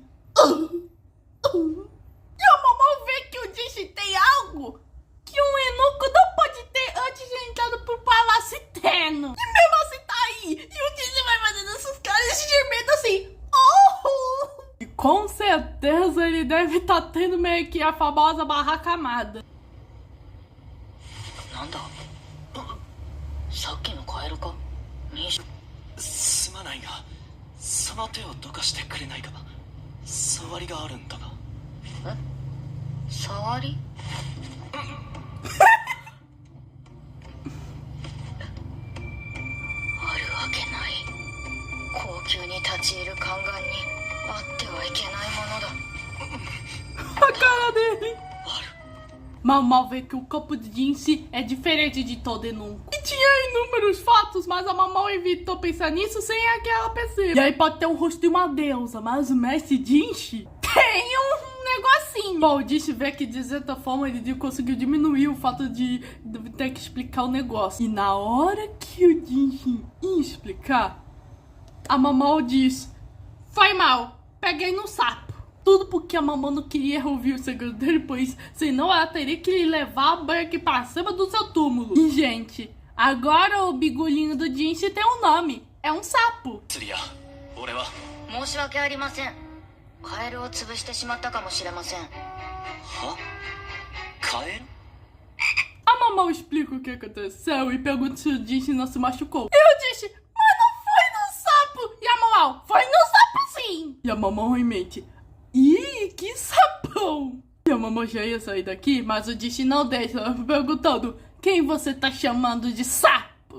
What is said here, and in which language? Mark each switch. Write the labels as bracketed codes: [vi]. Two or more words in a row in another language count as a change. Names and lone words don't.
[pt] E a Mau vê que o Jinxie tem algo que um eunuco não pode ter antes de entrar pro Palácio Eterno. E mesmo assim tá aí. E o Jinxie vai fazendo essas caras de gemendo assim. Oh! E com certeza ele deve estar tendo meio que a famosa barraca amada. [ja] Nanda? さっきのカエルか？すまないが、その手をどかしてくれないか。触りがあるんだが。え？触り？あるわけない。高級に立ち入る宦官にあってはいけないものだ。 [pt] A cara dele. Mau vê que o corpo de Jinxie é diferente de todo eunuco. E tinha inúmeros fatos, mas a Mau evitou pensar nisso sem que ela perceba. E aí pode ter o rosto de uma deusa, mas o mestre Jinxie tem um negocinho. Bom, o Jinxie vê que de certa forma ele conseguiu diminuir o fato de ter que explicar o negócio. E na hora que o Jinxie ia explicar, a Mau diz, foi mal, peguei no sapo. Tudo porque a Mau não queria ouvir o segredo dele, pois senão ela teria que lhe levar a banha aqui pra cima do seu túmulo. E, gente, agora o bigulinho do Jinxie tem um nome. É um sapo. [ja] 申し訳ありません。カエルを潰してしまったかもしれません。は？カエル？ [pt] A Mau explica o que aconteceu e pergunta se o Jinxie não se machucou. E o Jinxie, mas não foi no sapo. E a Mau, foi no sapo sim. E a Mau em mente, ih, que sapão! E a Mau já ia sair daqui, mas o Jinxie não deixa, perguntando, quem você tá chamando de sapo?